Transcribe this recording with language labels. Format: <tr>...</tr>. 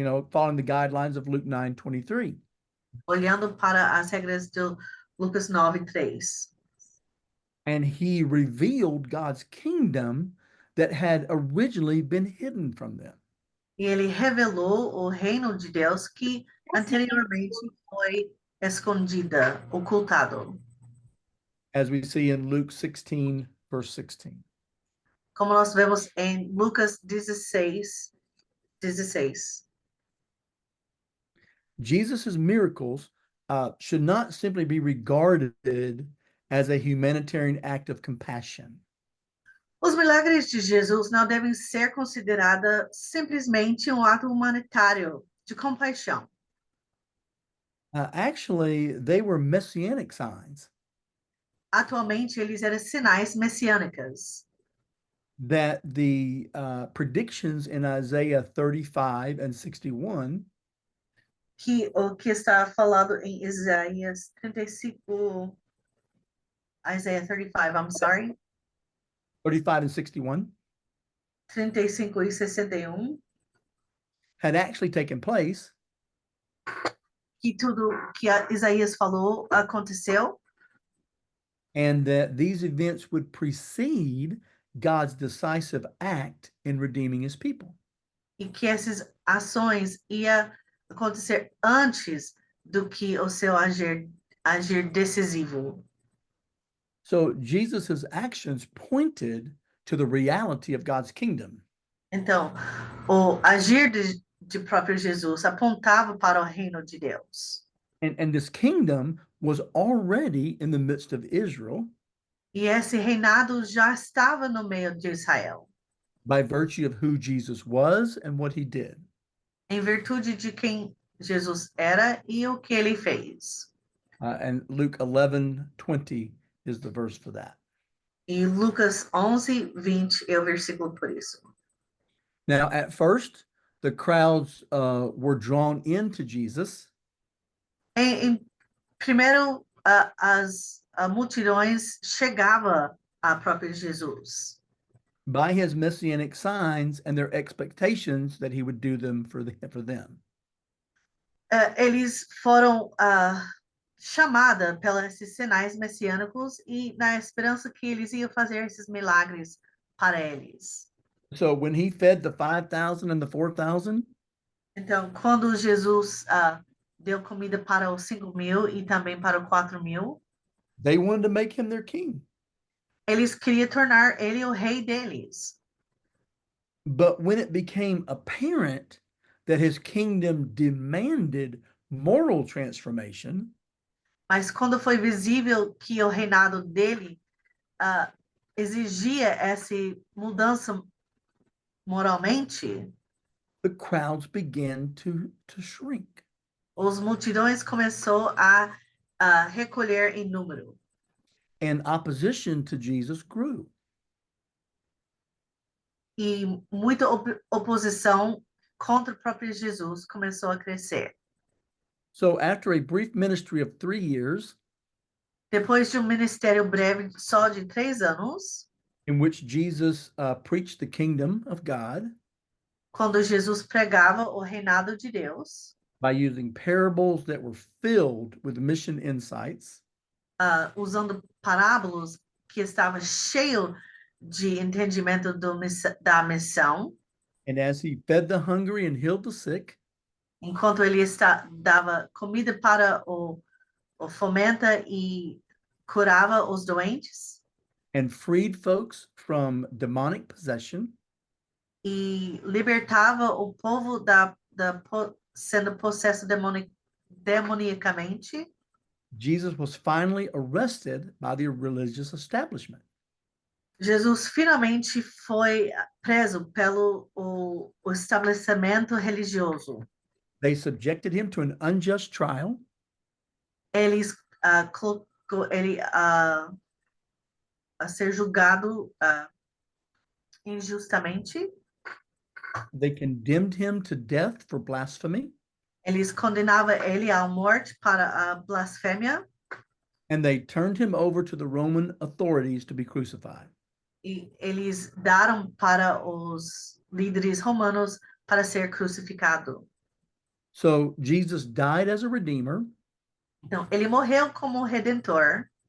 <en>Following the guidelines of Luke 9:23.</en> <pt>olhando para as regras de Lucas 9:3.</pt> <en>And he revealed God's kingdom that had originally been hidden from them.</en> <pt>E ele revelou o reino de Deus que anteriormente foi escondida, ocultado.</pt> <en>as we see in Luke 16, verse 16.</en> <pt>Como nós vemos em Lucas 16, 16.</pt> <en>Jesus' miracles should not simply be regarded as a humanitarian act of compassion.</en> <pt>Os milagres de Jesus não devem ser considerados simplesmente um ato humanitário de compaixão.</pt> <en>Actually, they were messianic signs</en> <pt>Atualmente, eles eram sinais messiânicos</pt> <en>that the predictions in Isaiah 35 and 61</en> <pt>que o que está falado em Isaías 35,</pt> <en>Isaiah 35, I'm sorry, 35 and 61</en> <pt>35 e 61,</pt> <en>had actually taken place,</en> <pt>que tudo que Isaías falou aconteceu,</pt> <en>and that these events would precede God's decisive act in redeeming his people.</en> <pt>e que essas ações iam acontecer antes do que o seu agir decisivo.</pt> <en>So Jesus' actions pointed to the reality of God's kingdom.</en> <pt>Então, o agir de próprio Jesus apontava para o reino de Deus.</pt> <en>And this kingdom was already in the midst of Israel</en> <pt>E esse reinado já estava no meio de Israel,</pt> <en>by virtue of who Jesus was and what he did.</en> <pt>em virtude de quem Jesus era e o que ele fez.</pt> <en>And Luke 11:20 is the verse for that.</en> <pt>E Lucas 11, 20 é o versículo por isso.</pt> <en>Now, at first, the crowds were drawn into Jesus</en> <pt>Primeiro, as multidões chegavam a próprio Jesus</pt> <en>by his messianic signs and their expectations that he would do them for them.</en> <pt>Eles foram chamados pelos esses sinais messiânicos e na esperança que eles iam fazer esses milagres para eles.</pt> <en>So when he fed the 5,000 and the 4,000,</en> <pt>Então, quando Jesus deu comida para os 5.000 e também para os 4.000,</pt> <en>they wanted to make him their king.</en> <pt>eles queriam tornar ele o rei deles.</pt> <en>But when it became apparent that his kingdom demanded moral transformation,</en> <pt>Mas quando foi visível que o reinado dele exigia essa mudança moralmente,</pt> <en>the crowds began to shrink.</en> <pt>os multidões começou a recolher em número.</pt> <en>And opposition to Jesus grew.</en> <pt>E muita oposição contra o próprio Jesus começou a crescer.</pt> <en>So after a brief ministry of 3 years,</en> <pt>Depois de ministério breve só de 3 anos,</pt> <en>in which Jesus preached the kingdom of God</en> <pt>quando Jesus pregava o reinado de Deus,</pt> <en>by using parables that were filled with mission insights,</en> <pt>usando parábolas que estavam cheio de entendimento da missão,</pt> <en>and as he fed the hungry and healed the sick,</en> <pt>enquanto ele dava comida para o fomenta e curava os doentes,</pt> <en>and freed folks from demonic possession,</en> <pt>e libertava o povo sendo possesso demoniacamente,</pt> <en>Jesus was finally arrested by the religious establishment.</en> <pt>Jesus finalmente foi preso pelo o estabelecimento religioso.</pt> <en>They subjected him to an unjust trial,</en> <pt>Eles colocou ele a ser julgado injustamente.</pt> <en>they condemned him to death for blasphemy,</en> <pt>Eles condenavam ele à morte para a blasfêmia</pt> <en>and they turned him over to the Roman authorities to be crucified.</en> <pt>e eles deram para os líderes romanos para ser crucificado.</pt> <en>So Jesus died as a redeemer</en> <pt>Então, ele morreu como redentor</pt>